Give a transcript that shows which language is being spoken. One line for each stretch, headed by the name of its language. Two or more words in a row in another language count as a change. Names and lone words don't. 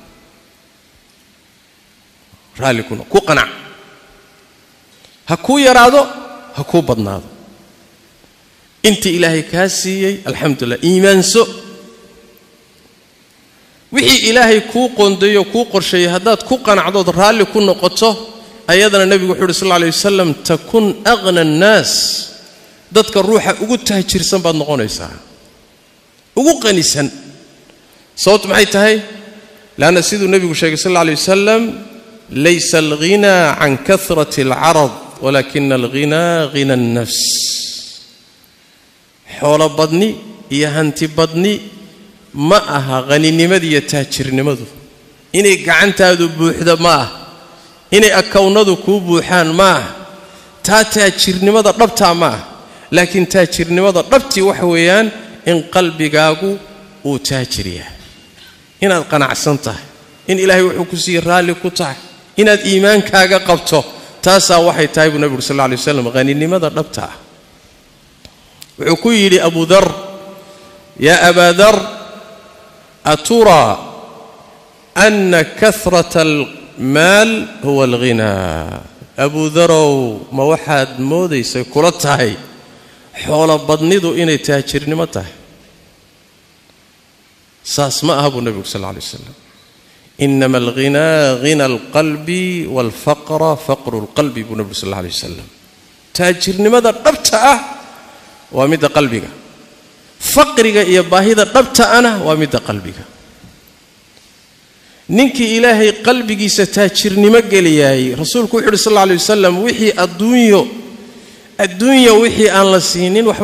Somali: ku qanac ha ku yaraado ha ku badnaado inta ilaahay ka siiyay alxamdulillah iimaanso wixii ilaahay ku qoondeeyo ku qorsheeyay hadaad ku qanacdood raali ku noqoto ayadana nabigu wuxuu
Arabic: صلى الله عليه وسلم تكن أغنى الناس
Somali: dadka ruuxa ugu taajirsan baad noqonaysaa ugu qanisan sababtu maxay tahay laana sidoo nabigu sheegay
Arabic: صلى الله عليه وسلم ليس الغنى عن كثرة العرض ولكن الغنى غنى النفس
Somali: xoolo badni iyo hanti badni ma aha qaninimada iyo taajirnimadu inay gacantaadu buuxdo ma aha inay akawnadu ku buuxaan ma aha taajirnimada dhabta ma aha laakiin taajirnimada dhabti waxa weeyaan in qalbigaagu uu taajir yahay inaad qanacsan tahay in ilaahay wuxuu ku sii raali ku tahay inaad iimaankaaga qabto taasa waxay tahay nabiga
Arabic: صلى الله عليه وسلم
Somali: qaninimada dhabta wuxuu ku yiri Abu Dharr
Arabic: يا أبا ذر أترى أن كثرة المال هو الغنى
Somali: Abu Dharr ma waxaad moodaysay kula tahay xoolo badnidu inay taajirnimo tahay saas ma aha nabiga
Arabic: صلى الله عليه وسلم إنما الغنى غنى القلب والفقر فقر القلب
Somali: nabiga
Arabic: صلى الله عليه وسلم
Somali: taajirnimada dhabta ah waa mid qalbiga faqriga iyo baahida dhabta ana waa mid qalbiga ninki ilaahay qalbigiisa taajirnimo galiyay rasuulku wuxuu
Arabic: صلى الله عليه وسلم
Somali: wixii adduunyo wixii aan la siinin waxba